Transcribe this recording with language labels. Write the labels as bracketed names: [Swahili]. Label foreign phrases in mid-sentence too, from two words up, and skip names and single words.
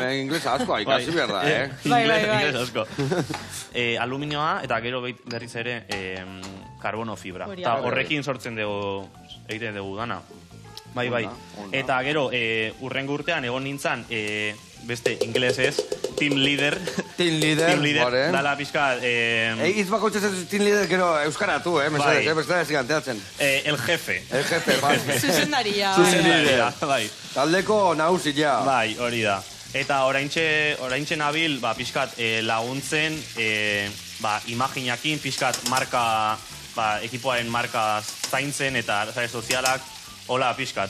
[Basque] Inglesa asko, ikasi behar da, Inglesa asko. Aluminioa, eta gero berriz ere karbono fibra. Eta horrekin sortzen dugu, egiten dugu dana. Bai. Eta gero, urrengo urtean egon nintzen, beste inglesez, [English] team leader. Team leader, [Basque] dala pixka... Hitz bako txetzen [English] team leader, [Basque] gero euskaratu, mesedez, bestela ez giganteatzen. [Spanish] El jefe. El jefe, bai. [Basque] Zuzendaria. Bai. Taldeko nagusi, ja. Bai, hori da. Eta oraintxe nabil, pixkat laguntzen, imaginakin, pixkat marka, ekipoaren marka zaintzen eta sare sozialak, hola, pixkat.